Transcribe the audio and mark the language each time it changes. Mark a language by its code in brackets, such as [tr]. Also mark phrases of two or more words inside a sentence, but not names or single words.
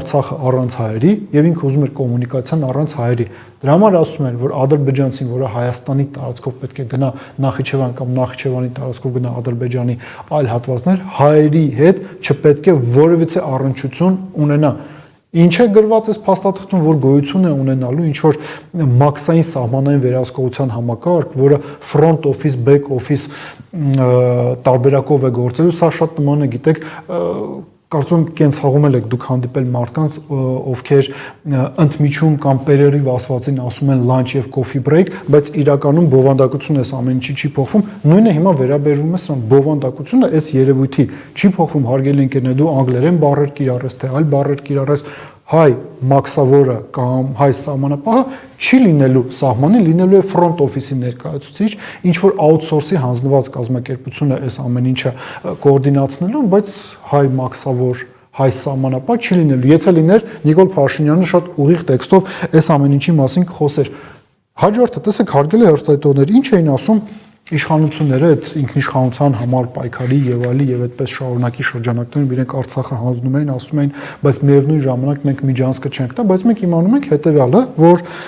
[hy] Արցախը առանց հայերի եւ ինքը ուզում էր կոմունիկացիան առանց հայերի։ Դրա համար ասում են, որ ադրբեջանցին, որը Հայաստանի տարածքով պետք է գնա Նախիջևան կամ Նախիջևանի տարածքով գնա Ադրբեջանի այլ հատվածներ, հայերի հետ չպետք է որևիցե առնչություն ունենա։ Ինչ է գրված այս փաստաթղթում, որ գոյություն է ունենալու ինչ որ մաքսային սահմանային վերահսկողության համակարգ, որը [en] front office, back office [hy] տարբերակով է գործելու, սա շատ նման է, գիտեք, կարծում եմ կենցաղում եք դուք հանդիպել մարդկանց, ովքեր ընդմիջում կամ պերերիվ ասվածին ասում են lunch եւ [en] coffee break, [hy] բայց իրականում բովանդակությունը այս ամեն ինչի չի փոխվում։ Նույնը հիմա վերաբերվում է սրան, բովանդակությունը այս երևույթի չի փոխվում, հարգելի ընկերներ, դու անգլերեն բառեր կիրառես, թե այլ բառեր կիրառես, հայ մաքսավորը կամ հայ սահմանապահը չի լինելու սահմանի, լինելու է [en] front office- [hy] ի ներկայացուցիչ, ինչ որ outsource-ի հանձնված կազմակերպությունը այս ամեն ինչը կոորդինացնելու, բայց հայ մաքսավոր, հայ սահմանապահ չի լինելու։ Եթե լիներ, Նիկոլ Փաշինյանը շատ ուղիղ տեքստով այս ամեն ինչի մասին կխոսեր։ Հաջորդը, տեսեք, հարգելի հեռուստադիտողներ, ինչ էին ասում իշխանությունները այդ ինքնիշխանության համար պայքարի եւ այդպես շարունակի շրջանակներում իրենք Արցախը հանձնում էին, ասում էին, բայց միևնույն ժամանակ մենք միջանցքը չենք տա, բայց մենք իմանում ենք հետեւյալը, որ